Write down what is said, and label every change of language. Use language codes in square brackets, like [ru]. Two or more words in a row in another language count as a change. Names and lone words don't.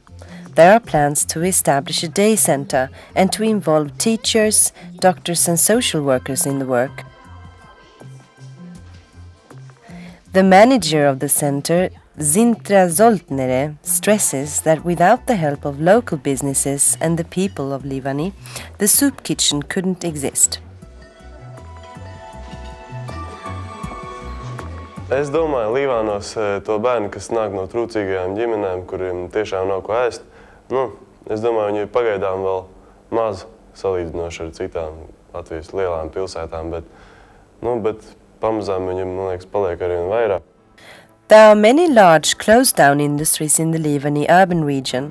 [en] There are plans to establish a day center and to involve teachers, doctors and social workers in the work. The manager of the center, Zintra Zoltnere, stresses that without the help of local businesses and the people of Livani, the soup kitchen couldn't exist. [lv] Es domāju, Līvānos to bērni, kas nāk no trūcīgajām ģimenēm, kuriem tiešām nav ko ēst, es domāju, viņi ir pagaidām vēl maz salīdzinoši ar citām Latvijas lielām pilsētām, bet pamazām viņiem, man liekas, paliek arvien vairāk. [en] There are many large closed-down industries in the Livani urban region.